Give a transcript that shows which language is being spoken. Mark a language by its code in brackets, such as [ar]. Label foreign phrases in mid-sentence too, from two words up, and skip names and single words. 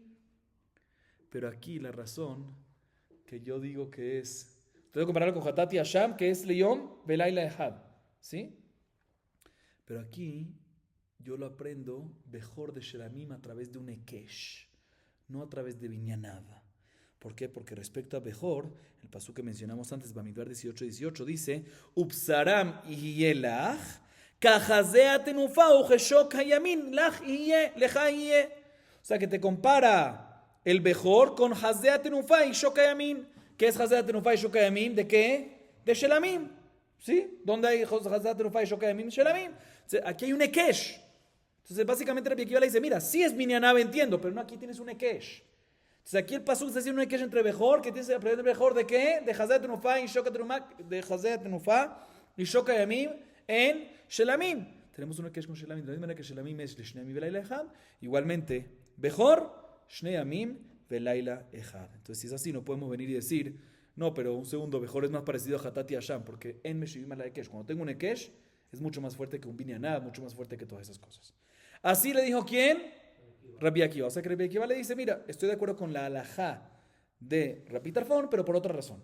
[es] Pero aquí la razón que yo digo que es, tengo que compararlo con Hatat y Asham, que es [he] ליום ולילה אחד, [es] ¿sí? Pero aquí yo lo aprendo mejor de Shelamim a través de un Ekesh, no a través de Binyanab. ¿Por qué? Porque respecto a Bejor, el pasú que mencionamos antes, Bamidbar 18:18, dice, [he] ובשרם יהיה לך כחזה התנופה וכשוק הימין לך יהיה. [es] O sea, que te compara el Bejor con [he] חזה תנופה [es] y [he] שוק הימין. [es] ¿Qué es [he] חזה תנופה [es] y [he] שוק הימין? [es] ¿De qué? De Shelamim. ¿Sí? ¿Dónde hay [he] חזה תנופה [es] y [he] שוק הימין? [es] Shelamim. Aquí hay un Ekesh. Entonces, básicamente, Rabbi Akiva le dice, mira, sí es Binyanab, entiendo, pero no, aquí tienes un Ekesh. Entonces, aquí el pasuk está haciendo un Ekesh entre Bejor, que tienes que aprender Bejor ¿de qué? De [he] חזה תנופה [es] y [he] שוק הימין [es] en Shelamim. Tenemos un Ekesh con Shelamim, de la misma manera que Shelamim es [he] לשני ימים ולילה אחד. [es] Igualmente, Bejor, [he] שני ימים ולילה אחד. [es] Entonces, si es así, no podemos venir y decir, no, pero un segundo, Bejor es más parecido a Hatat y Asham, porque en [he] משיבים על היקש, [es] cuando tengo un Ekesh, es mucho más fuerte que un Binyanab, mucho más fuerte que todas esas cosas. Así le dijo ¿quién? Rabbi Akiva. O sea que Rabbi Akiva le dice, mira, estoy de acuerdo con la halajá de Rabbi Tarfón, pero por otra razón.